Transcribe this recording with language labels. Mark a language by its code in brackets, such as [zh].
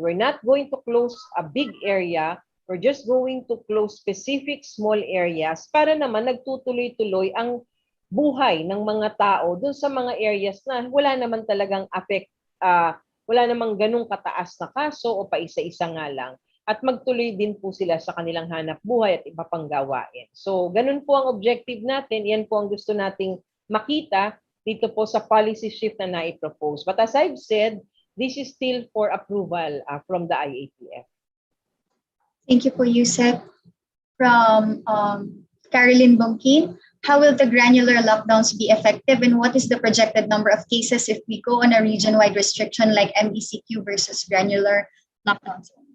[en] We're not going to close a big area. We're just going to close specific small areas [tl] para naman nagtutuloy-tuloy ang buhay ng mga tao dun sa mga areas na wala naman talagang wala namang ganung kataas na kaso o pa isa-isa nga lang. At magtuloy din po sila sa kanilang hanap buhay at iba pang gawain. So, ganun po ang objective natin. Yan po ang gusto nating makita dito po sa policy shift na naipropose. [en] But as I've said, this is still for approval from the IATF. Thank you po, Yusek. From Caroline Bongkin, how will the granular lockdowns be effective and what is the projected number of cases if we go on a region-wide restriction like MECQ versus granular lockdowns?